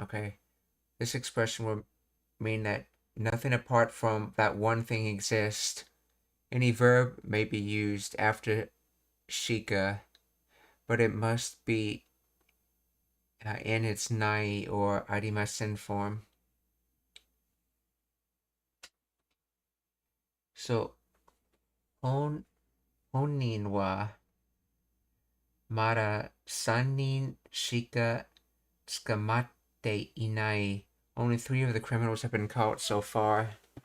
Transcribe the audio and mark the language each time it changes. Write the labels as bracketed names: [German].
[English] Okay, this expression will mean that nothing apart from that one thing exists. Any verb may be used after shika, but it must be in its nai or arimasen form. [Japanese] So, 本人はまだ3人しか捕まっていない。 [English] Only 3 of the criminals have been caught so far.